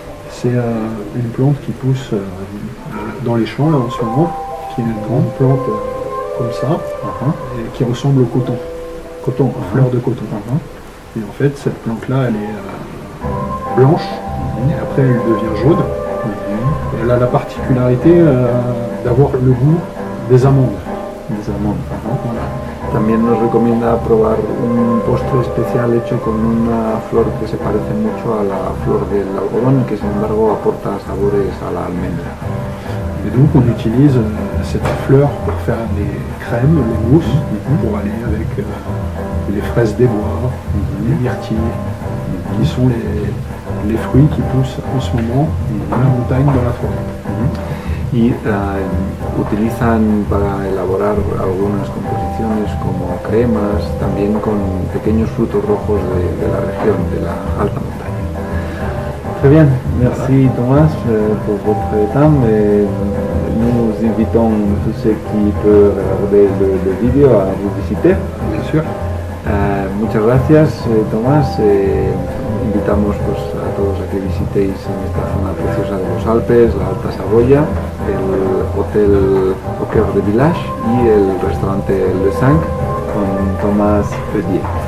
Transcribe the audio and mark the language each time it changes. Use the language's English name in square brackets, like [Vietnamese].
[French] C'est une plante qui pousse dans les champs là, en ce moment, qui est une grande plante comme ça, et qui ressemble au coton. Coton, fleur de coton. Et en fait, cette plante-là, elle est blanche, et après elle devient jaune. Et elle a la particularité d'avoir le goût des amandes. Des amandes. [Spanish] También nos recomienda probar un postre especial hecho con una flor que se parece mucho a la flor del algodón y que sin embargo aporta sabores a la almendra. [French] Et donc on utilise cette fleur pour faire des crèmes, des mousses, pour aller avec les fraises des bois, les myrtilles, qui sont les fruits qui poussent en ce moment à la montagne, dans la forêt. [Spanish] Y utilizan para elaborar algunas composiciones como cremas, también con pequeños frutos rojos de la región, de la alta montaña. [French] Très bien, merci Thomas pour votre temps. Nous invitons tous ceux qui peuvent regarder le vidéo à vous visiter. Bien sûr. [Spanish] Muchas gracias Tomás. Invitamos pues, a todos a que visitéis en esta zona preciosa de los Alpes, la Alta Saboya, el Hotel Au Cœur de Village y el restaurante Le Cinq con Tomás Pellier.